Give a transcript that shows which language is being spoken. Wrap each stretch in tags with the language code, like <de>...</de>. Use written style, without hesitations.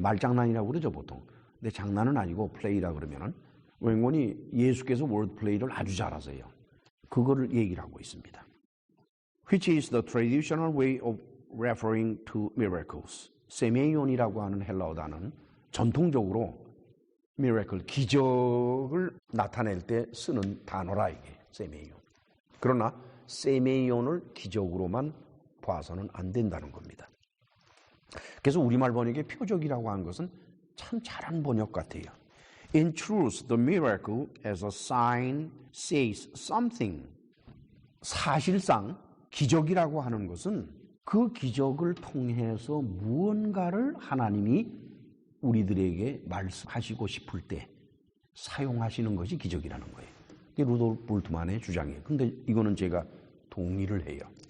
<ko>말장난이라고 그러죠 보통. 근데 장난은 아니고 play라 그러면은 웬건이 예수께서 wordplay를 아주 잘하세요. 그거를 얘기를 하고 있습니다.</ko> <en>Which is the traditional way of referring to miracles.</en> <ko>세메이온이라고 하는 헬라어 단어는 전통적으로 miracle, 기적을 나타낼 때 쓰는 단어라 이게 세메이온. 그러나 세메이온을 기적으로만 봐서는 안 된다는 겁니다. 그래서 우리말 번역의 표적이라고 하는 것은 참 잘한 번역 같아요.</ko> <en>In truth, the miracle as a sign says something.</en> <ko>사실상 기적이라고 하는 것은 그 기적을 통해서 무언가를 하나님이 우리들에게 말씀하시고 싶을 때 사용하시는 것이 기적이라는 거예요. 이게 루돌프 불트만의 주장이에요. 근데 이거는 제가 동의를 해요.</ko>